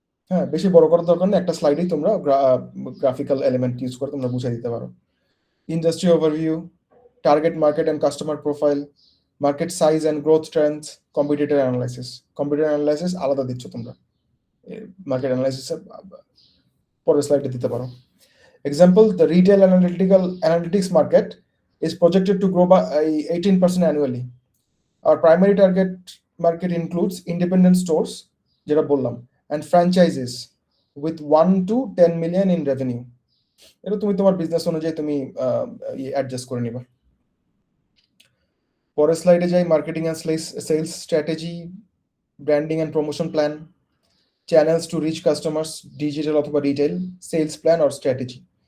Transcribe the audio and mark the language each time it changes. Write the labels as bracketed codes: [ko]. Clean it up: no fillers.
[bn] হ্যাঁ, বেশি বড় করার দরকার নেই, একটা স্লাইডেই তোমরা গ্রাফিক্যাল এলিমেন্ট ইউজ করে তোমরা বুঝিয়ে দিতে পারো। Industry overview, target market and customer profile, market size and growth Trends, competitor analysis. Competitor analysis আলাদা দিচ্ছ তোমরা, মার্কেট অ্যানালাইসিসের পরের স্লাইডে দিতে পারো। [en] Example, the retail analytics market is projected to grow by 18% annually. Our primary target market includes independent stores, [bn] যেটা বললাম, [en] and franchises with 1 to 10 million in revenue. [bn] এটা তুমি তোমার বিজনেস অনুযায়ী তুমি অ্যাডজাস্ট করে নিবা। পরের স্লাইডে যাই। Marketing and sales strategy, branding and promotion plan, channels to reach customers, digital অথবা retail, sales plan or strategy.